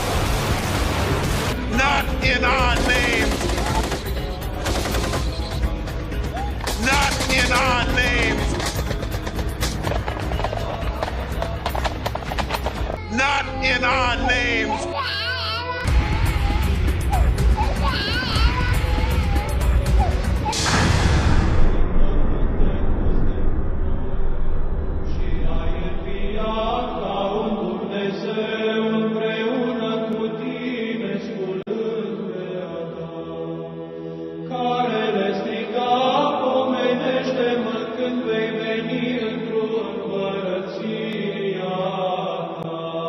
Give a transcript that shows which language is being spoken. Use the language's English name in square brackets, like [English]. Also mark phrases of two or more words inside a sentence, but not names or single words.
[English] Not in our names. Not in our names. Not in our names. [Romanian] Și ai înviat ca un Dumnezeu împreună cu tine, sculând pe Adam, care le striga, pomenește-mă când vei veni într-o împărăția Ta.